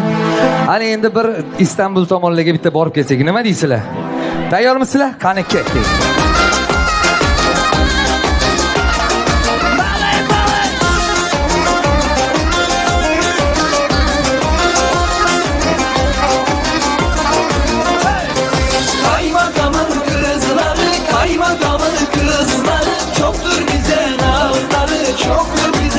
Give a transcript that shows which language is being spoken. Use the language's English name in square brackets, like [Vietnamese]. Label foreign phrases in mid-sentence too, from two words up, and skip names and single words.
[Uzbek] Ana endi bir Istanbul tomonlarga bitta borib kelsak, nima deysizlar? Tayyormisizlar? Qani ketdik. [Turkish] Kaymakamın kızları, kaymakamın kızları, çoktur bize nazları, çoktur bize.